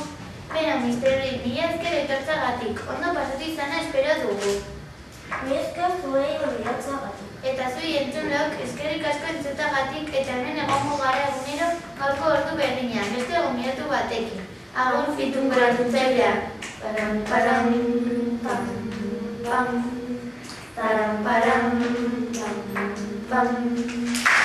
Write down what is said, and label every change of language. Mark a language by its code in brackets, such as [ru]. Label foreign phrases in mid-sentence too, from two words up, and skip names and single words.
[eu] Bera, Mr. Bean, mila esker etortzagatik. Ondo pasatu izana espero dugu. Mi esker zuei gonbidatzagatik. Eta zui entzunok, eskerrik asko entzutagatik eta hemen egongo gara egunero gaurko ordu berdinean, beste gonbidatu batekin. Agur Pitu Maratonzailea. Param, param, pam, pam. Taram, param, pam, pam.